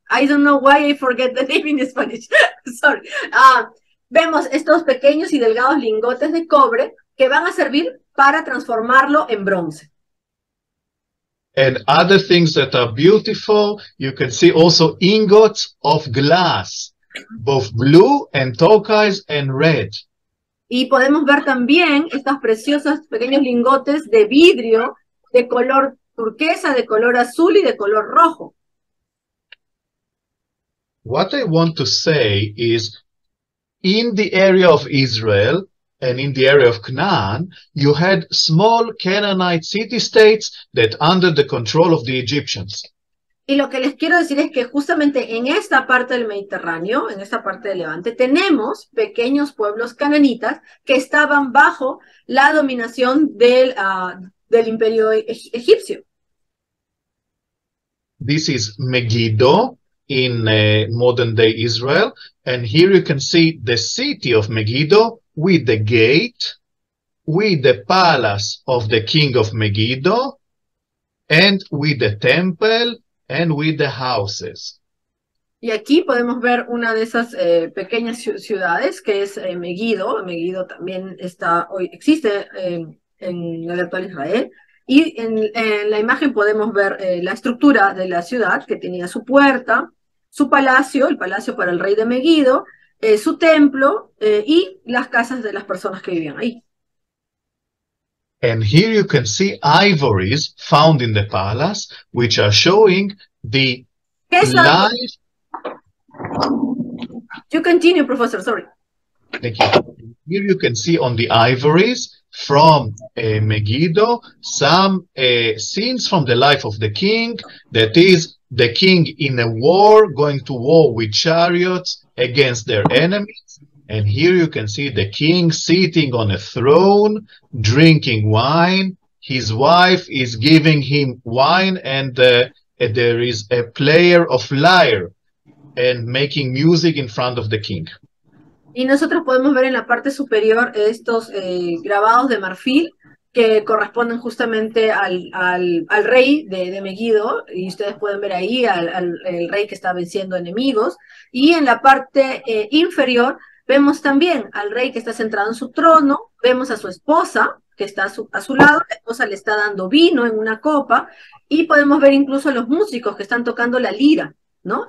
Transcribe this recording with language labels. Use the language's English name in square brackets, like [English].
[English] I don't know why I forget the name in Spanish. Sorry. [Spanish] Vemos estos pequeños y delgados lingotes de cobre que van a servir para transformarlo en bronce. [English] And other things that are beautiful, you can see also ingots of glass, both blue and turquoise and red. [Spanish] Y podemos ver también estos preciosos pequeños lingotes de vidrio de color turquesa, de color azul y de color rojo. [English] What I want to say is, in the area of Israel and in the area of Canaan, you had small Canaanite city-states that under the control of the Egyptians. [Spanish] Y lo que les quiero decir es que justamente en esta parte del Mediterráneo, en esta parte del Levante, tenemos pequeños pueblos cananitas que estaban bajo la dominación del imperio egipcio. [English] This is Megiddo in modern-day Israel, and here you can see the city of Megiddo with the gate, with the palace of the king of Megiddo, and with the temple, and with the houses. [Spanish] Y aquí podemos ver una de esas pequeñas ciudades que es Megiddo. Megiddo también existe en el actual Israel. Y en la imagen podemos ver la estructura de la ciudad, que tenía su puerta, su palacio, el palacio para el rey de Megiddo, su templo y las casas de las personas que vivían ahí. [English] And here you can see ivories found in the palace, which are showing the life. You continue, Professor, sorry. Thank you. Here you can see on the ivories from Megiddo some scenes from the life of the king, that is, the king in a war, going to war with chariots against their enemies. And here you can see the king sitting on a throne, drinking wine. His wife is giving him wine, and there is a player of lyre and making music in front of the king. [Spanish] Y nosotros podemos ver en la parte superior estos grabados de marfil que corresponden justamente al rey de Megiddo, y ustedes pueden ver ahí el rey que está venciendo enemigos. Y en la parte inferior vemos también al rey que está sentado en su trono, vemos a su esposa que está a su lado, la esposa le está dando vino en una copa, y podemos ver incluso a los músicos que están tocando la lira, ¿no?